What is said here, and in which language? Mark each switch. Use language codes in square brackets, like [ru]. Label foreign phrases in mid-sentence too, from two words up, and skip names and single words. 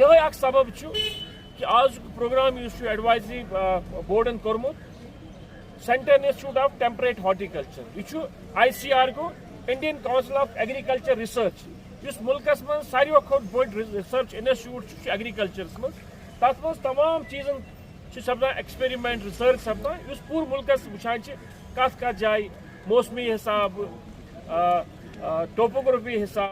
[ks] यह एक सबब कि आज [en] program advisory board [ks] कोर्मुत सेंट्रल इंस्टीट्यूट ऑफ टेम्परेट हॉर्टिकल्चर, यह ICAR को इंडियन काउंसिल ऑफ एग्रीकल्चर रिसर्च, इस मुल्कस में सारियों खोट बड़ [en] research institute agriculture [ks] मं, तथ मं तमाम चीज़न सपदान [en] experiment research [ks] सपदान, इस पूरे मुल्कस वुचान कत जाए मौसमी हिसाब, टोपोग्राफी हिसाब।